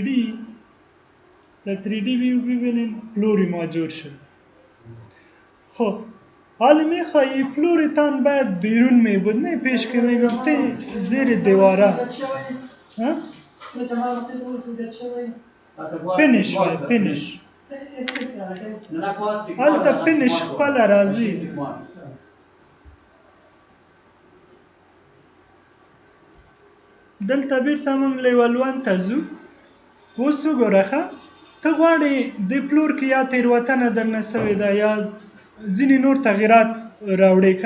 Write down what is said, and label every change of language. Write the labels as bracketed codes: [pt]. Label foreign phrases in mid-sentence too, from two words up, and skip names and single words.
[en] 3D view [fa] ببینین فلوری ما جور شد خب حالی میخوایی فلوری تان باید بیرون میبود نه پیش که میگفتی زیر دیواره فینیش باید فینیش حالی تا فینیش [ps] خپل رازی دلته بیرته موږ لیول 1 ته ځو اوس وګوره ښه ته غواړې دې فلور کې یا تېروتنه درنه سوې ده یا ځینې نور تغییرات راوړې که